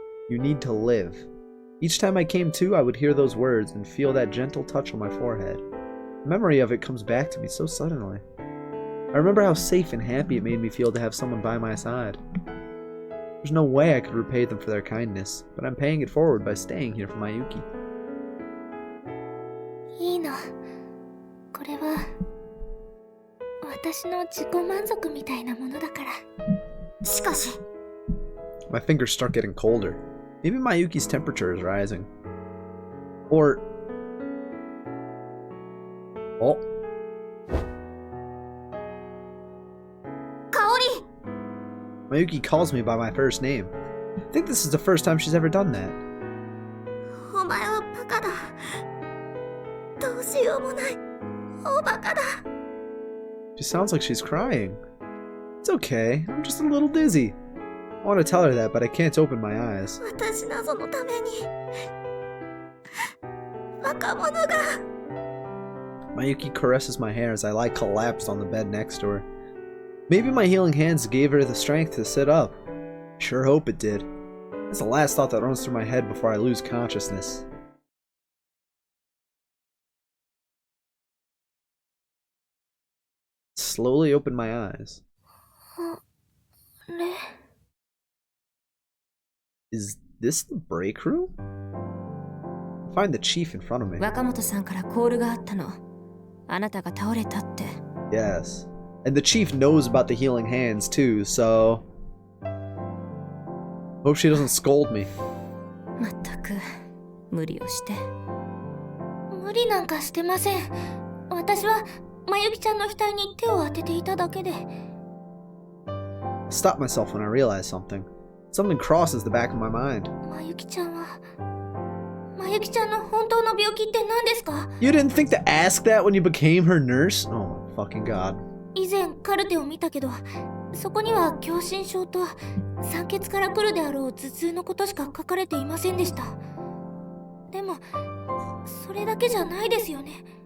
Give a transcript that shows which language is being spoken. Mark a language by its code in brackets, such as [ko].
[en] You need to live. Each time I came to, I would hear those words and feel that gentle touch on my forehead. The memory of it comes back to me so suddenly. I remember how safe and happy it made me feel to have someone by my side. There's no way I could repay them for their kindness, but I'm paying it forward by staying here for Mayuki. [ja] いいの。これは私の自己満足みたいなものだから。しかし、 [en] My fingers start getting colder. Maybe Mayuki's temperature is rising. Or... Oh. [ja] 香り [en] Mayuki calls me by my first name. I think this is the first time she's ever done that. [ja] お前はバカだ。どうしようもない。おバカだ。 [en] She sounds like she's crying. It's okay. I'm just a little dizzy. I want to tell her that, but I can't open my eyes. [ja] 私なぞのために若者が [en] Mayuki caresses my hair as I lie collapsed on the bed next to her. Maybe my healing hands gave her the strength to sit up. I sure hope it did. That's the last thought that runs through my head before I lose consciousness. Slowly open my eyes. [ja] ね。 [en] Is this the break room? I find the chief in front of me. [ja] 若本さんからコールがあったの。あなたが倒れたって。 [en] Yes. And the chief knows about the healing hands too, so... Hope she doesn't scold me. [ja] まったく無理をして。無理なんかしてません。私はまゆきちゃんの額に手を当てていただけで。 [en] I stop myself when I realize something. Something crosses the back of my mind. [ja] まゆきちゃんはまゆきちゃんの本当の病気って何ですか？ [en] You didn't think to ask that when you became her nurse? Oh my fucking god. [ja] 以前カルテを見たけど、そこには狭心症と酸欠から来るであろう頭痛のことしか書かれていませんでした。でもそれだけじゃないですよね。